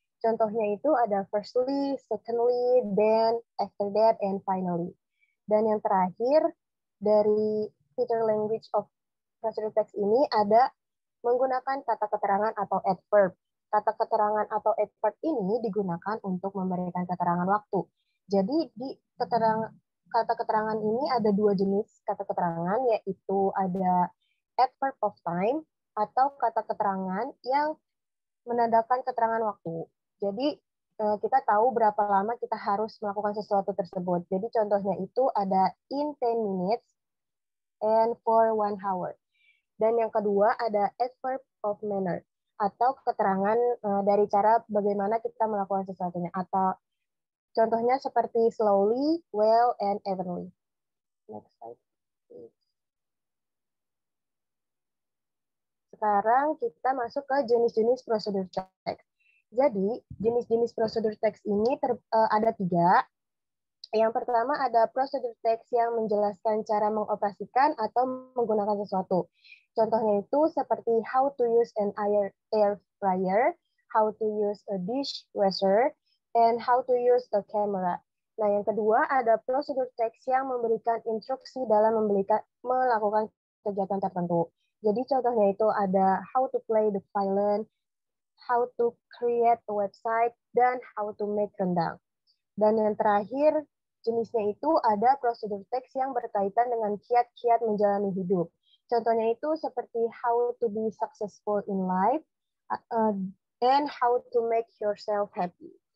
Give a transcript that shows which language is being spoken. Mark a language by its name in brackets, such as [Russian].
[Indonesian] Contohnya itu ada [English] firstly, secondly, then, after that, and finally. [Indonesian] Dan yang terakhir dari [English] feature language of [Indonesian] prosedur text ini ada menggunakan kata keterangan atau adverb. Kata keterangan atau adverb ini digunakan untuk memberikan keterangan waktu. Jadi di kata keterangan ini ada dua jenis kata keterangan, yaitu ada [English] adverb of time [Indonesian] atau kata keterangan yang menandakan keterangan waktu. Jadi kita tahu berapa lama kita harus melakukan sesuatu tersebut. Jadi contohnya itu ada [English] in 10 minutes and for 1 hour. [Indonesian] Dan yang kedua ada [English] adverb of manner [Indonesian] atau keterangan dari cara bagaimana kita melakukan sesuatunya. Atau contohnya seperti [English] slowly, well, and evenly. Next slide, please. [Indonesian] Sekarang kita masuk ke jenis-jenis prosedur teks. Jadi, jenis-jenis prosedur teks ini ada 3. Yang pertama ada prosedur teks yang menjelaskan cara mengoperasikan atau menggunakan sesuatu. Contohnya itu seperti [English] how to use an air fryer, how to use a dishwasher, and how to use a camera. [Indonesian] Nah, yang kedua ada prosedur teks yang memberikan instruksi dalam melakukan kegiatan tertentu. Jadi contohnya itu ada [English] how to play the violin, how to create a website, [Indonesian] dan [English] how to make rendang. [Indonesian] Dan yang terakhir, jenisnya itu ada prosedur teks yang berkaitan dengan kiat-kiat menjalani hidup. Contohnya itu seperti [English] how to be successful in life and how to make yourself happy.